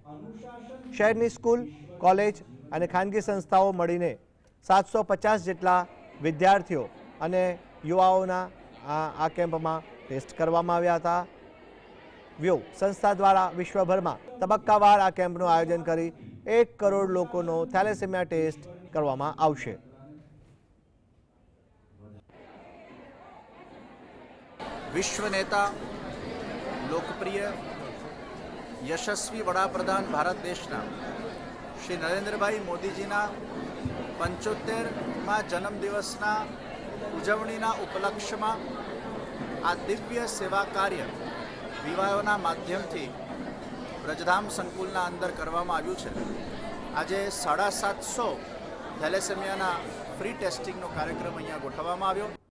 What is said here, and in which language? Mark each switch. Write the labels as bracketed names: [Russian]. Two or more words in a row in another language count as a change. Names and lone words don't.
[Gujarati] શહેરની સ્કૂલ, કોલેજ અને ખાનગી સંસ્થાઓ મળીને 750 જેટલા વિદ્યાર્થીઓ અને યુવાઓના આ કેમ્પમાં ટેસ્ટ કરવામાં આવ્યા હતા। વ્યો સંસ્થા દ્વારા વિશ્વભરમાં તબક્કાવાર આ કેમ્પનું આયોજન કરી 1 કરોડ લોકોનો થેલેસેમિયા ટેસ્ટ કરવામાં આવશે। વિશ્વ નેતા લોકપ્રિય યશસ્વી વડાપ્રધાન ભારત દેશના શ્રી નરેન્દ્રભાઈ મોદીજીના 75મા જન્મદિવસના ઉજવણીના ઉપલક્ષ્યમાં આ દિવ્ય સેવા કાર્ય વિવાહોના માધ્યમથી વ્રજધામ સંકુલના અંદર કરવામાં આવ્યું છે। આજે 750 થેલેસેમિયાના ફ્રી ટેસ્ટિંગનો કાર્યક્રમ અહીંયા ગોઠવવામાં આવ્યો।